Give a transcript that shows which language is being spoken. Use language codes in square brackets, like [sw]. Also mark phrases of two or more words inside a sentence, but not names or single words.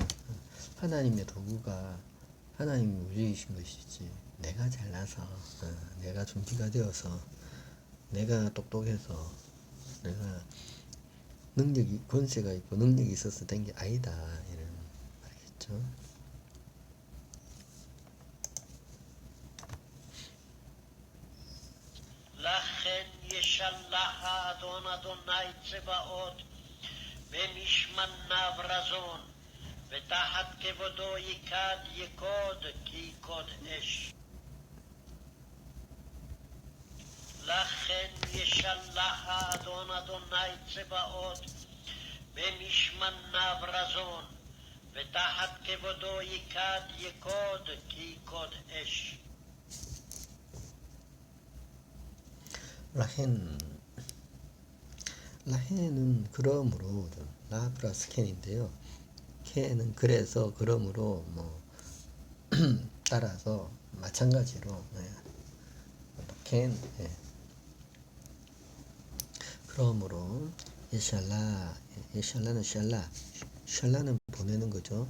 [ko] 하나님의 도구가 하나님이 우리이신 것이지, 내가 잘나서, 내가 준비가 되어서, 내가 똑똑해서, 내가 권세가 있고 능력이 있어서 된 게 아니다, 이런 말이겠죠. [he] לכן ישלח האדון אדוני צבאות במשמניו רזון, ותחת כבודו יקוד כי יקוד אש. לכן ישלח האדון אדוני צבאות במשמניו רזון, ותחת כבודו יקוד כי יקוד אש. [ko] 라헨은 그러므로, 라 플러스 캔인데요. 캔은 그래서, 그러므로, 뭐 따라서, 마찬가지로, 캔, 그러므로 예샬라는 샬라는 보내는 거죠.